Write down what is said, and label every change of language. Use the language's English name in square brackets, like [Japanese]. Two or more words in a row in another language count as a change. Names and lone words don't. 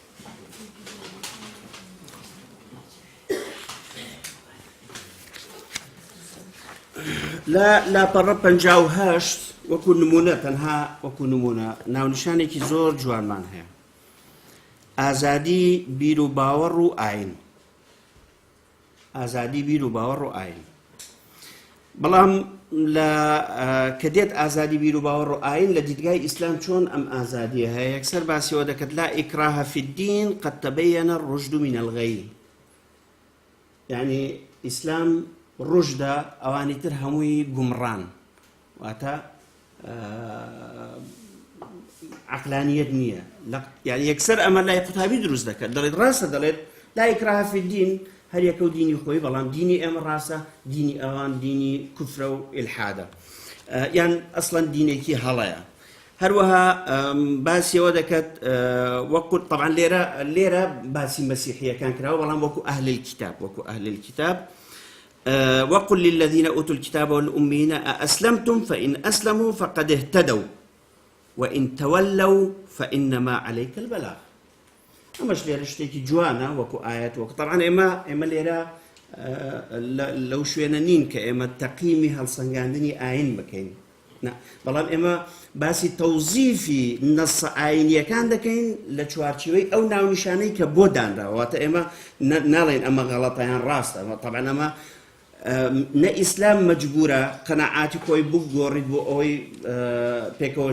[Central Kurdish] لا پەڕە 58 وەکو نمونە تەنها وەکو نمونە ناونیشانێکی زۆر جوانمان هەیە ئازادی بیر و باوەڕ و ئاین ئازادی بیر و باوەڕ و ئاین بەڵام کە دێت ئازادی بیر و باوەڕ و ئاین لە دیدگای ئیسلام چۆن ئەم ئازادیە هەیە یەکسەر باسیەوە دەکەت [Arabic] لا ئیکراهە فی الدین قد تبین الرشد من الغی [Central Kurdish] یعنی ئیسلام ڕوشدا ئەوانی تر هەمووی گومڕان واتە عەقلانیەت نییە یعنی یەکسەر ئەمە لای قوتابی دروست دەکات دەڵێت ڕاستە دەڵێت [Arabic] لا ئیکراهە فی الدین [Central Kurdish] هەر یەکە و دینی خۆی بەڵام دینی ئێمە ڕاستە دینی ئەوان دینی کوفرە و ئیلحادە یان ئەسڵەن دینێکی هەڵەیە هەروەها باسیەوە دەکات وەکو طبعا لێرە باسی مەسیحیەکان کراوە بەڵام وەکو [Arabic] ئەهل الكتاب وقل للذين أوتوا الكتاب والأميين أأسلمتم فإن أسلموا فقد اهتدوا وإن تولوا فإنما عليك البلاغ [Central Kurdish] ئەمەش لێرە شتێکی جوانە وەکو ئاەت وەکو طبعا ئێمە لێرە لەو شوێنە نین کە ئێمە تەقیمی هەڵسەنگاندنی ئاین بکەین بەڵام ئێمە باسی تەوزیفی نەسە ئاینیەکان دەکەین لە چوارچێوەی ئەو ناونیشانەی کە بۆ دانراوەتە ئێمە ناڵێن ئەمە غەڵەتەیان ڕاستە طبعا ئەمە نە ئیسلام مەجبورە قەناعاتی خۆی بگۆڕیت بۆ ئەوەی پێکەوە